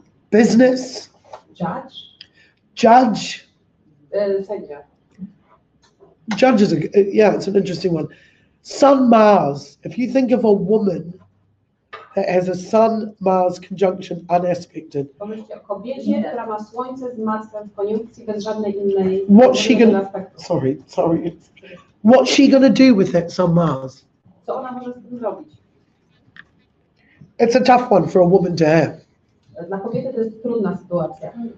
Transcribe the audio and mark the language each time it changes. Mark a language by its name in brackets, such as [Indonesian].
[English] Business. Judge. [Polish] Sędzia. [English] Judge is it's an interesting one. Sun Mars. If you think of a woman that has a Sun Mars conjunction unaspected. [Polish] Pomyślcie o kobiecie, która ma Słońce z Marsem w koniunkcji bez żadnej innej. [English] Sorry. What's she gonna do with that Sun Mars? [Polish] Co ona może z tym zrobić? [English] It's a tough one for a woman to have. [Polish] Dla kobiety to jest trudna sytuacja.